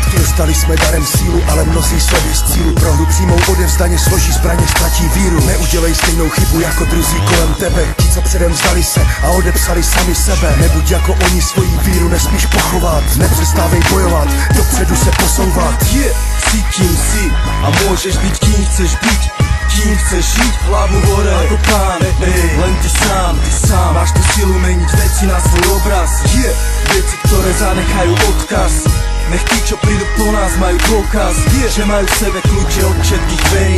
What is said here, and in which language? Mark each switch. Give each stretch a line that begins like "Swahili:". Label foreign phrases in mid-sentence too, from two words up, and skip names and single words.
Czech: Dostali jsme darem sílu, ale mnozí slovy z cílu. Prohru přímou odevzdaně, složí zbraně, ztratí víru. Neudělej stejnou chybu jako druzí kolem tebe, ti, co předem vzdali se a odepsali sami sebe. Nebuď jako oni, svoji víru nesmíš pochovat. Nepřestávej bojovat, dopředu se posouvat.
Slovak: Si kým si a môžeš byť kým chceš byť. Kým chceš žiť, hlavu hore ako pán. Len ty sám máš tú silu meniť veci na svoj obraz. Veci, ktoré zanechajú odkaz. Nech tí, čo prídu po nás, majú dôkaz, že majú v sebe kľúče od všetkých dverí.